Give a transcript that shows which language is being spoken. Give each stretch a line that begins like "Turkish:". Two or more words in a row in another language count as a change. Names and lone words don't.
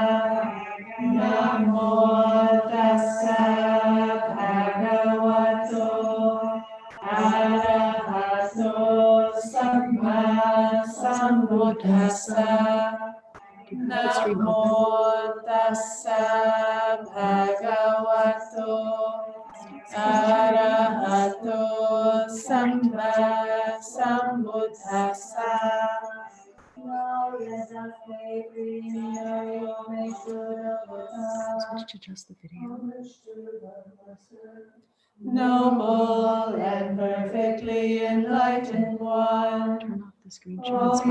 Pali: Namo Tassa Bhagavato Arahato Samma Sambuddhassa Namo Tassa Bhagavato Arahato Samma Sambuddhassa.
English: Now let us pay preliminary homage to the Buddha. Switch to just the video. Homage to the Noble and perfectly enlightened one. Turn off the screen share and spotlight